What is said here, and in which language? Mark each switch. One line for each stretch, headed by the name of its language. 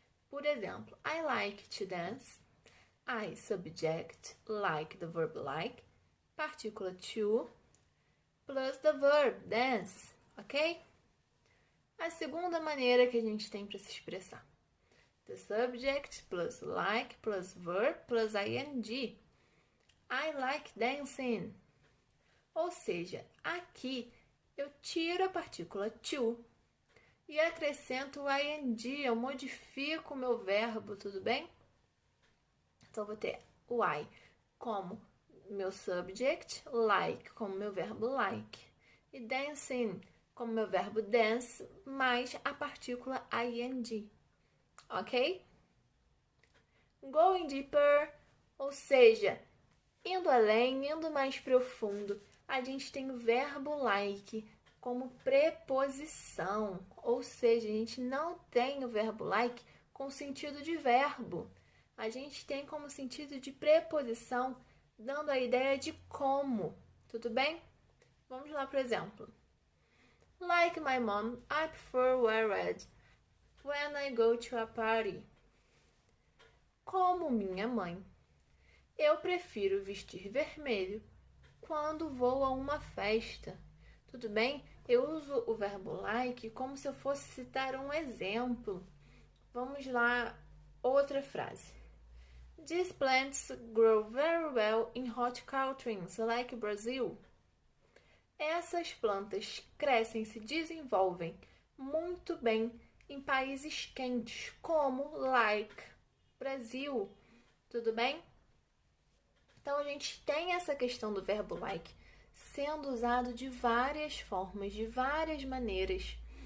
Portuguese: Por exemplo,
English: I like to dance. I subject like the verb like, partícula to, plus the verb dance, ok?
Portuguese: A segunda maneira que a gente tem para se expressar.
English: The subject plus like plus verb plus ing. I like dancing.
Portuguese: Ou seja, aqui eu tiro a partícula to e acrescento o ing, eu modifico o meu verbo, tudo bem? Então, vou ter o I como meu subject, like como meu verbo like, e dancing como meu verbo dance, mais a partícula ing, ok?
English: Going deeper,
Portuguese: ou seja, indo além, indo mais profundo, a gente tem o verbo like como preposição, ou seja, a gente não tem o verbo like com sentido de verbo. A gente tem como sentido de preposição, dando a ideia de como, tudo bem? Vamos lá para o exemplo.
English: Like my mom, I prefer wear red when I go to a party.
Portuguese: Como minha mãe, eu prefiro vestir vermelho quando vou a uma festa. Tudo bem? Eu uso o verbo like como se eu fosse citar um exemplo. Vamos lá, outra frase.
English: These plants grow very well in hot countries like Brazil.
Portuguese: Essas plantas crescem e se desenvolvem muito bem em países quentes, como like Brasil. Tudo bem? Então, a gente tem essa questão do verbo like sendo usado de várias formas, de várias maneiras.